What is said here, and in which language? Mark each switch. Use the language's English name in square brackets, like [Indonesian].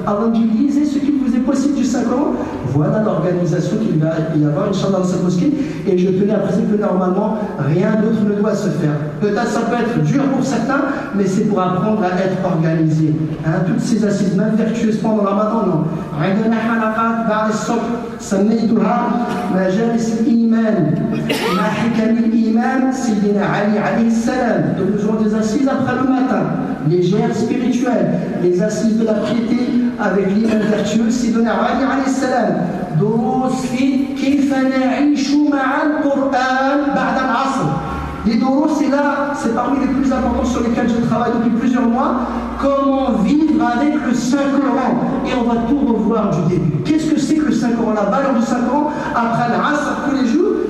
[French] Allah dit, lisez ce qu'il vous est possible du Saint-Coran. Voilà l'organisation qu'il va y avoir, Inch'Allah, dans cette mosquée. Et je tenais à préciser que normalement, rien d'autre ne doit se faire. Peut-être ça peut être dur pour certains, mais c'est pour apprendre à être organisé. Toutes ces assises, même vertueuses pendant le Ramadan, non. [Arabic] عندنا حلقات بعد الصبح سميتها مجالس الإيمان مع حكم الإمام سيدنا علي عليه السلام. [French] Donc nous aurons des assises après le matin, légères, spirituelles, les assises de la piété avec l'imam vertueux [Arabic] سيدنا علي عليه السلام. دروس في كيف نعيش مع القرآن بعد العصر. [French] Les doros, c'est là, c'est parmi les plus importants sur lesquels je travaille depuis plusieurs mois. Comment vivre avec le Saint-Coran. Et on va tout revoir du début. Qu'est-ce que c'est que le Saint-Coran? La valeur du Saint-Coran après l'Asr tous les jours.